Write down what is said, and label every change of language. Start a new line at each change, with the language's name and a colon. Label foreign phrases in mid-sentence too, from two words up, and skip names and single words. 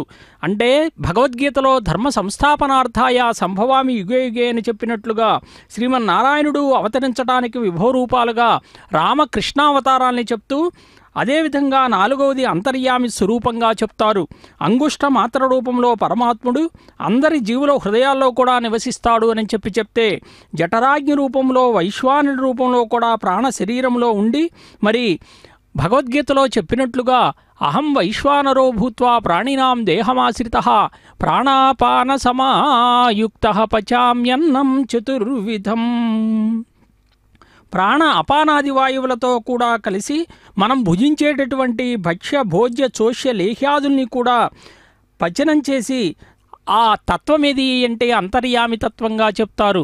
Telugu: అంటే భగవద్గీతలో
Sanskrit: धर्म संस्थापनार्थाय सम्भवामि युगे युगे
Telugu: అని చెప్పినట్లుగా శ్రీమన్నారాయణుడు అవతరించడానికి విభవ రూపాలుగా రామకృష్ణావతారాల్ని చెప్తూ అదేవిధంగా నాలుగవది అంతర్యామి స్వరూపంగా చెప్తారు. అంగుష్ట మాత్ర రూపంలో పరమాత్ముడు అందరి జీవుల హృదయాల్లో కూడా నివసిస్తాడు అని చెప్తే జఠరాగ్ని రూపంలో వైశ్వానుడి రూపంలో కూడా ప్రాణ శరీరంలో ఉండి మరి భగవద్గీతలో చెప్పినట్లుగా
Sanskrit: अहं वैश्वानरो भूत्वा प्राणिनां देहमाश्रितः प्राणापान समायुक्तः पचाम्यन्नं चतुर्विधं.
Telugu: ప్రాణ అపానాది వాయువులతో కూడా కలిసి మనం భుజించేటటువంటి భక్ష్య భోజ్య చోష్య లేహ్యాదుల్ని కూడా పచనం చేసి ఆ తత్వం ఏది అంటే అంతర్యామి తత్వంగా చెప్తారు.